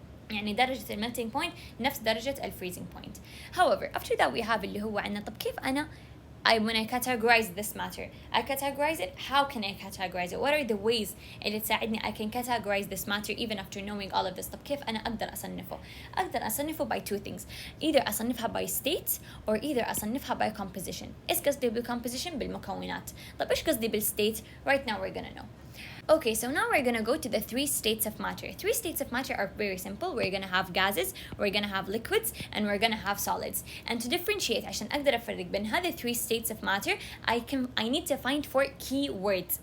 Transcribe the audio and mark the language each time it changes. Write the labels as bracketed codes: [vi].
[ar] يعني درجة [en] melting point [ar] نفس درجة [en] freezing point. However, after that we have [ar] اللي هو عنا طب كيف أنا [en] when I categorize this matter, I categorize it. How can I categorize it? What are the ways [ar] اللي تساعدني [en] I can categorize this matter even after knowing all of this? [ar] طب كيف أنا أقدر أصنفه؟ [en] أقدر أصنفه by two things. Either [ar] أصنفها [en] by states or either أصنفها by composition. [ar] إيش قصدي بالcomposition؟ بالمكونات. طب إيش قصدي بالstate? [en] Right now we're gonna know. Okay, so now we're gonna go to the three states of matter. Three states of matter are very simple. We're gonna have gases, we're gonna have liquids, and we're gonna have solids. And to differentiate, [ar] عشان أقدر أفرق بين هذه [en] three states of matter, I need to find four keywords.